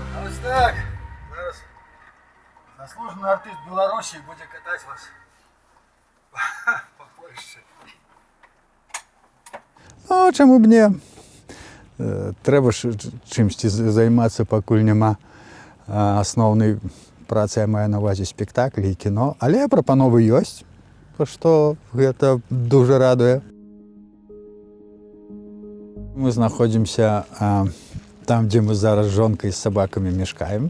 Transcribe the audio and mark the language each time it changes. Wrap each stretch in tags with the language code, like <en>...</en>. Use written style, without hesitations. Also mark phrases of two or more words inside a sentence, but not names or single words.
<uk>Ось так. Зараз заслужений артист Білорусі буде катати вас по Польщі. Ну, чому б ні? Треба ж чимось займатися,</uk> <be>покуль нема асноўнай працы, я маю на ўвазе спектаклі і кіно. Але прапановы ёсць, што гэта дуже радуе. Мы знаходзімся там, дзе мы зараз з жонкай з сабакамі мешкаем.</be>